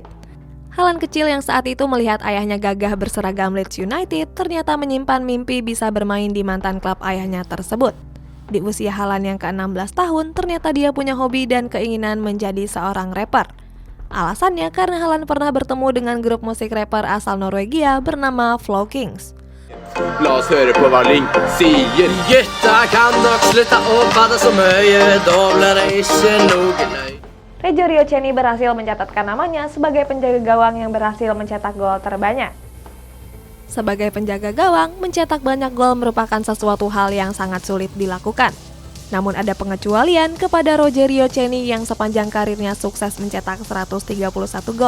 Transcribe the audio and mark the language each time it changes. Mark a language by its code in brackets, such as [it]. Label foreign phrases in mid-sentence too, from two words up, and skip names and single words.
[id] Haaland kecil yang saat itu melihat ayahnya gagah berseragam Leeds United ternyata menyimpan mimpi bisa bermain di mantan klub ayahnya tersebut. Di usia Haaland yang ke-16 tahun, ternyata dia punya hobi dan keinginan menjadi seorang rapper. Alasannya karena Haaland pernah bertemu dengan grup musik rapper asal Norwegia bernama Flow Kings. [no] La oss høre på hva Link sier. Gutta kan nok slutte å prate så mye, da blir det ikke noe løy. [id] Reggio Ceni berhasil mencatatkan namanya sebagai penjaga gawang yang berhasil mencetak gol terbanyak. Sebagai penjaga gawang, mencetak banyak gol merupakan sesuatu hal yang sangat sulit dilakukan. Namun ada pengecualian kepada Reggio Ceni yang sepanjang karirnya sukses mencetak 131 gol.